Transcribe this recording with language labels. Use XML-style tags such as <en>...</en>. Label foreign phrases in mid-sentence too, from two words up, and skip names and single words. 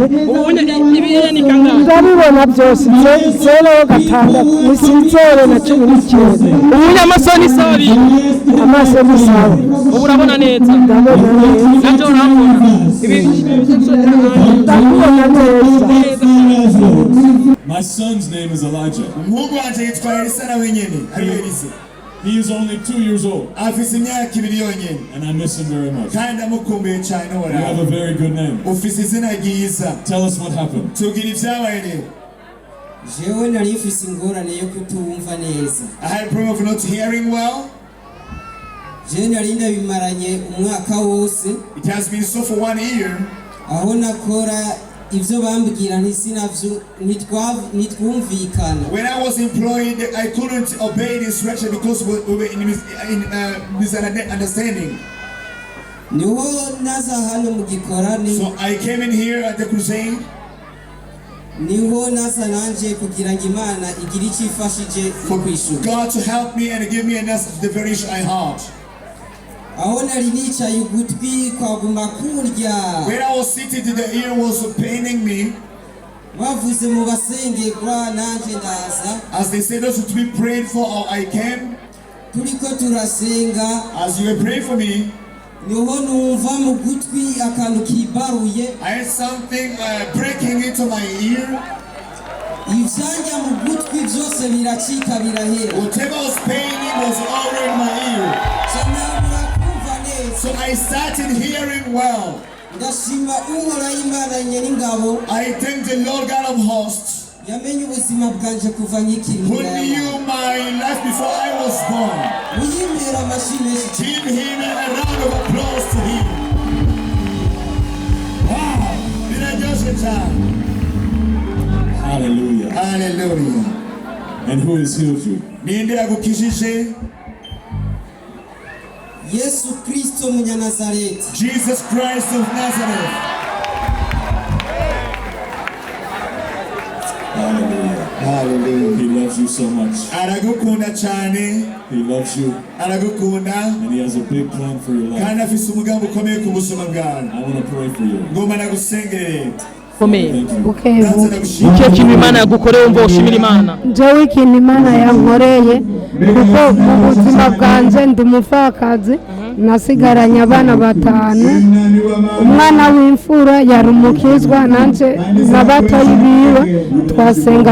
<rn>ubu ibiye ni kangahe ndabibona byose 0 ni 0 na 19 ubu amaso ni sawa bibi amaso ni sawa ubu urabona neza ndabona neza nabyo urabona ibi ndabona neza.</rn> <en>My son's name is Elijah.</en> <rn>umuhungu wanje yitwa Elisa nawe nyene ari Elisa</rn> <en>He is only 2 years old,</en> <rn>afise imyaka 2 yonyene</rn> <en>and I miss him very much.</en> <rn>kandi ndamukumbuye cyane</rn> <en>You have a</en> <rn>wara</rn> <en>very good name.</en> <rn>ufise izina ryiza</rn> <en>Tell us what happened.</en> <rn>tugira ivyabaye rero. jewe nari mfise ingorane yo kutumva neza</rn> <en>I had a problem of not hearing well.</en> <rn>jewe nari ndabimaranye umwaka wose</rn> <en>It has been so for 1 year.</en> <rn>aho nakora ivyo bambwira ntisinavyo ntitwumvikana</rn> <en>When I was employed, I couldn't obey the instruction because we were in misunderstanding.</en> <rn>niho naza hano mu gikorane</rn> <en>So I came in here at the crusade.</en> <rn>niho naza nanje kugira ngo Imana igire icyo ifashije mu kwishura</rn> <en>God to help me and give me an answer to the very issue I had.</en> <rn>aho nari nicaye ugutwi kwaguma kurya</rn> <en>When I was sitting, the ear was paining me.</en> <rn>bavuze mu basengerwa nanje ndaza</rn> <en>As they said, those to be prayed for, I came.</en> <rn>turiko turasenga</rn> <en>As you were praying for me,</en> <rn>niho numva mu gutwi akantu kibaruye</rn> <en>I had something breaking into my ear.</en> <rn>ivyanja mu gutwi vyose biracika birahera</rn> <en>Whatever was paining was already in my ear.</en> <rn>canabura kumva neza</rn> <en>So I started hearing well.</en> <rn>ndashima uhoraho Imana nyen'ingabo</rn> <en>I thank the Lord God of hosts</en> <rn>yamenye ubuzima bwanje kuva nkikiri</rn> <en>who</en> <rn>munda</rn> <en>knew</en> <rn>y'amahanga.</rn> <en>my life before I was born.</en> <rn>muyimpera amashyi menshi cyane.</rn> <en>Give him a round of applause to him.</en> <rn>Wow! Biraryoshe cyane.</rn> <en>Hallelujah. Hallelujah. And who has healed you?</en> <rn>Ninde yagukijije? Yesu Kristo Munyanazareti.</rn> <en>Jesus Christ of Nazareth. Hallelujah. He loves you so much.</en> <rn>Aragukunda cyane.</rn> <en>He loves you.</en> <rn>Aragukunda.</rn> <en>And he has a big plan for your life.</en> <rn>Kandi afise umugambi ukomeye ku buzima bwawe.</rn> <en>I want to pray for you.</en> <rn>Ngoma nagusengere. komeye bukebuke icyo kintu imana yagukoreye umva ushimira imana jewe ikintu imana yankoreye kuko mu buzima bwanjye ndi umupfakazi nasigaranye abana 5 umwana w'imfura yari umukizwa nanjye na batoyi biwe twasenga</rn>